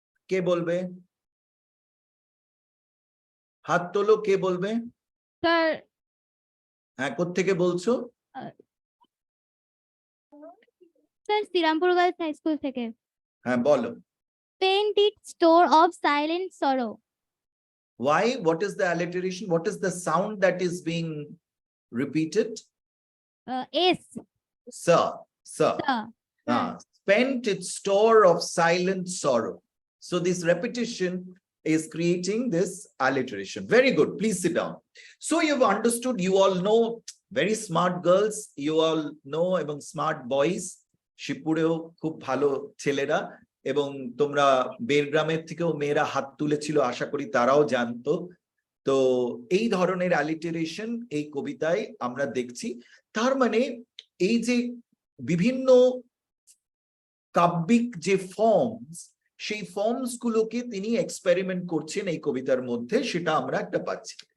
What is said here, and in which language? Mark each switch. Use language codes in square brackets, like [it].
[bn] কে বলবে? হাত তোলো, কে বলবে? স্যার, হ্যাঁ, কোত্থেকে বলছো? Sir Serampore girls high school থেকে। হ্যাঁ বলো। [en] Splendid store of silent sorrow. Why? What is the alliteration? What is the sound that is being repeated? S. Sir, sir. Sir. Spent its store of silent sorrow. So this repetition is creating this alliteration. Very good. Please sit down. So you've understood, you all know, very smart girls, you all know, [bn] এবং [en] smart boys. [bn] শিবপুরেও খুব ভালো ছেলেরা, এবং তোমরা বেরগ্রামের থেকেও মেয়েরা হাত তুলেছিল, আশা করি তারাও জানতো। তো এই ধরনের অ্যালিটারেশন এই কবিতায় আমরা দেখছি। তার মানে এই যে বিভিন্ন কাব্যিক যে ফর্মস, সেই ফর্মস গুলোকে তিনি এক্সপেরিমেন্ট করছেন এই কবিতার মধ্যে, সেটা আমরা একটা পাচ্ছি।